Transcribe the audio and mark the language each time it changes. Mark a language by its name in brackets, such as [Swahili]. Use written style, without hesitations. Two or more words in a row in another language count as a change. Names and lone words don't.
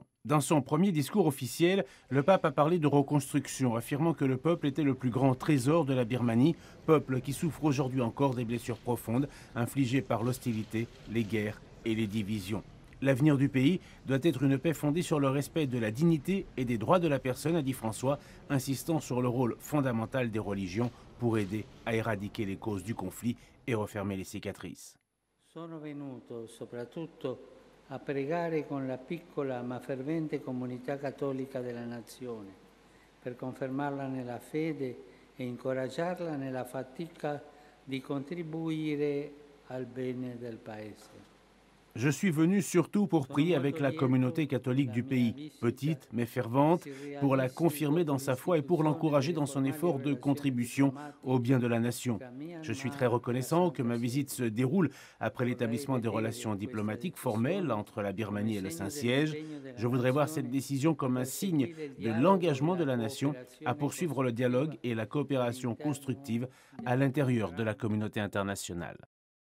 [French] Dans son premier discours officiel, le pape a parlé de reconstruction, affirmant que le peuple était le plus grand trésor de la Birmanie, peuple qui souffre aujourd'hui encore des blessures profondes infligées par l'hostilité, les guerres et les divisions. L'avenir du pays doit être une paix fondée sur le respect de la dignité et des droits de la personne, a dit François, insistant sur le rôle fondamental des religions pour aider à éradiquer les causes du conflit et refermer les cicatrices. [Italian] Sono venuto soprattutto a pregare con la piccola ma fervente comunità cattolica della nazione, per confermarla nella fede e incoraggiarla nella fatica di contribuire al bene del Paese. [French] Je suis venu surtout pour [Italian] Sono [French] prier avec [Italian] molto [French] la communauté [Italian] lieto che [French] catholique [Italian] la [French] du [Italian] mia [French] pays, [Italian] visita [French] petite mais fervente, [Italian] si [French] pour la [Italian] realizzi [French] confirmer [Italian] dopo [French] dans sa foi et pour [Italian] l'istituzione [French] l'encourager [Italian] delle [French] dans son [Italian] formali [French] effort de [Italian] relazioni [French] contribution au bien de la nation. [Italian] diplomatiche tra [French] Je suis [Italian] Myanmar [French] très [Italian] e la [French] reconnaissant que [Italian] Santa [French] ma visite se [Italian] Sede. [French] déroule après [Italian] Vorrei [French] l'établissement des [Italian] vedere [French] relations [Italian] questa [French] diplomatiques formelles [Italian] decisione [French] entre la [Italian] come [French] Birmanie et le [Italian] segno [French] Saint-Siège. [Italian] dell'impegno della [French] Je voudrais voir cette [Italian] nazione [French] décision [Italian] a [French] comme un signe [Italian] perseguire il [French] de [Italian] dialogo e [French] l'engagement de [Italian] la [French] la nation à [Italian] cooperazione [French] poursuivre le dialogue [Italian] costruttiva [French] et la coopération [Italian] all'interno [French] constructive à [Italian] della [French] l'intérieur de la [Italian] grande [French] communauté internationale.